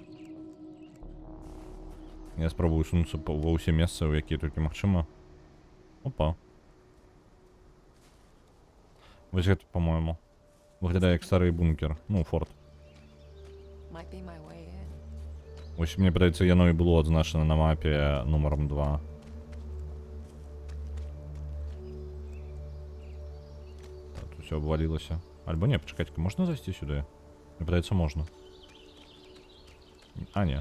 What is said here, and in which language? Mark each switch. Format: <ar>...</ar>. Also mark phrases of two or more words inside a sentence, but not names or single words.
<be>Я спробую сунуцца ва ўсе месцы, у якія толькі магчыма. Опа. Ось гэта, по-моему. Выглядае як стары бункер. Ну, форт.</be> <en>Might be my way in.</en> <be>Ось, мне падаецца, яно і было адзначана на мапе нумаром 2. Тут усё абвалілася. Альбо не, пачакайце, можна зайсці сюды? Мне падаецца, можна. А, не.</be>